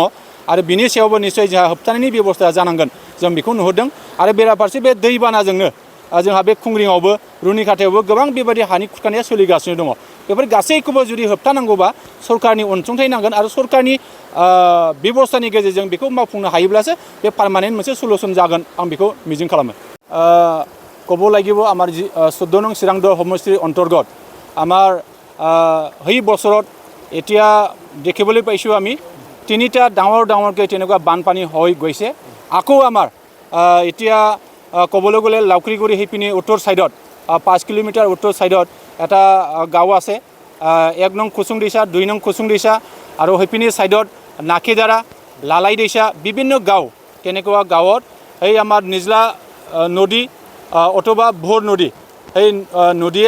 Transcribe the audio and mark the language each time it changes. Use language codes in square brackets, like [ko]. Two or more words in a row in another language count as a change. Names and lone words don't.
[brx] आरो बिनि सायावबो निस्सय जोंहा होबथानायनि बेबस्था जानांगोन जों बेखौ नुहुरदों आरो बेराफारसे बे दैबानाजोंनो जोंहा बे खुंग्रिङावबो रुनिखाथायावबो गोबां बेबायदि हानि खुरखानाया सोलिगासिनो दङ बेफोर गासैखौबो जुदि होबथानांगौबा सरकारनि अनसुंथाइ नांगोन आरो सरकारनि बेबस्थानि गेजेरजों बेखौ मावफुंनो हायोब्लासो बे पार्मानेन्ट मोनसे सलुसन जागोन आं बेखौ मिजिं खालामो [as] ক'ব লাগিব আমাৰ 14 নং চিৰাংদহ সমষ্টিৰ অন্তৰ্গত আমাৰ সেই বছৰত এতিয়া দেখিবলৈ পাইছোঁ আমি তিনিটা ডাঙৰকৈ তেনেকুৱা বানপানী হৈ গৈছে আকৌ আমাৰ এতিয়া ক'বলৈ গ'লে লাউকৰিগুৰি সেইপিনি উত্তৰ ছাইডত 5 কিলোমিটাৰ উত্তৰ ছাইডত এটা গাঁও আছে 1 নং কুচুংদিছা 2 নং কুচুংদিছা আৰু সেইপিনি ছাইডত নাকিদাৰা লালাইদিছা বিভিন্ন গাঁও তেনেকুৱা গাঁৱত এই আমাৰ নিজলা নদী অথবা ভোৰ নদী সেই নদীয়ে